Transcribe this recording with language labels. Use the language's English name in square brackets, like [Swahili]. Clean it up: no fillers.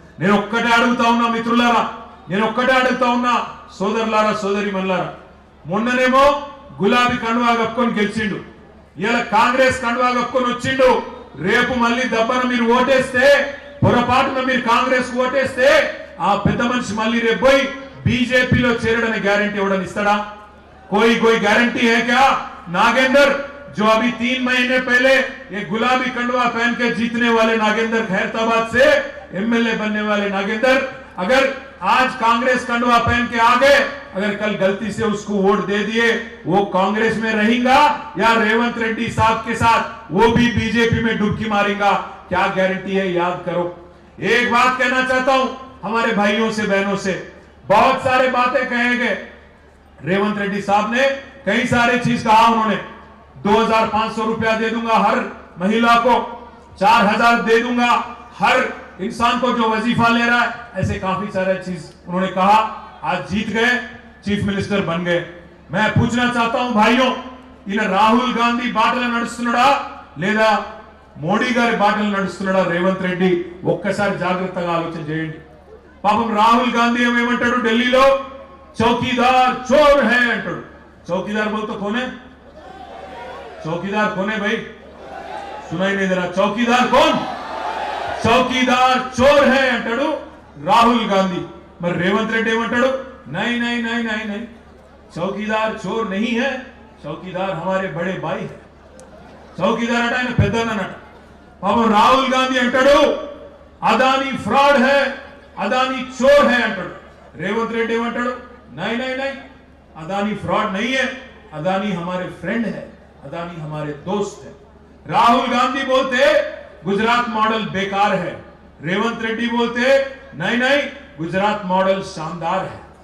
[Telugu] నేను ఒక్కటే అడుగుతా ఉన్నా మిత్రులారా, నేను ఒక్కటే అడుగుతా ఉన్నా సోదరులారా, సోదరిమణులారా, మొన్ననేమో గులాబీ కండువా కప్పుకొని గెలిచిండు, ఇలా కాంగ్రెస్ కండువా కప్పుకొని వచ్చిండు. రేపు మళ్ళీ దబ్బన మీరు ఓటేస్తే, పొరపాటున మీరు కాంగ్రెస్ ఓటేస్తే ఆ పెద్ద మనిషి మళ్ళీ రేపు పోయి बीजेपीలో చేరడనే గ్యారెంటీ ఎవడని ఇస్తాడా? [Hindi] कोई गारंटी है क्या? नागेंद्र जो अभी 3 महीने पहले ये गुलाबी कंडवा पहन के जीतने वाले नागेंद्र, खैरताबाद से एमएलए बनने वाले नागेंद्र, अगर आज कांग्रेस कंडवा पहन के आ गए, अगर कल गलती से उसको वोट दे दिए, वो कांग्रेस में रहेगा या रेवंत रेड्डी साहब के साथ वो भी बीजेपी में डुबकी मारेगा? क्या गारंटी है? याद करो। एक बात कहना चाहता हूं हमारे भाइयों से, बहनों से, बहुत सारे बातें कहे गए। रेवंत रेड्डी साहब ने कई सारे चीज कहा, उन्होंने 2500 रुपया दे दूंगा हर महिला को, 4000 दे दूंगा हर इंसान को जो वजीफा ले रहा है, ऐसे काफी सारे चीज उन्होंने कहा। आज जीत गए, चीफ मिनिस्टर बन गए। मैं पूछना चाहता हूं भाइयों, इन राहुल गांधी बाटल [Telugu] నడుస్తున్నాడా లేదా మోడీ గారి బాటలు నడుస్తున్నాడా రేవంత్ రెడ్డి? ఒక్కసారి జాగ్రత్తగా ఆలోచన చేయండి. పాపం రాహుల్ గాంధీ ఏమంటాడు ఢిల్లీలో, [Hindi] चौकीदार चोर है [Telugu] अंटाడు. [Hindi] चौकीदार बोल तो कौन है? चौकीदार कौन है भाई? सुनाई नहीं दे रहा। चौकीदार कौन? चौकीदार चोर है अंटाడు राहुल गांधी। [Telugu] మరి రేవంత్ రెడ్డి ఏమంటాడు? [Hindi] नहीं नहीं नहीं नहीं नहीं, चौकीदार चोर नहीं है, चौकीदार हमारे बड़े भाई है चौकीदार अट [Telugu] ఆయన పెద్దన్నట పాపం రాహుల్ గాంధీ అంటాడు అదానీ ఫ్రాడ్ [Hindi] है अदानी चोर है అంటాడు रेवंत रेड्डी ఏమంటాడు नहीं नहीं नहीं अदानी फ्रॉड नहीं है अदानी हमारे फ्रेंड है अदानी हमारे दोस्त है राहुल गांधी बोलते गुजरात मॉडल बेकार है रेवंत रेड्डी बोलते नहीं नहीं गुजरात मॉडल शानदार है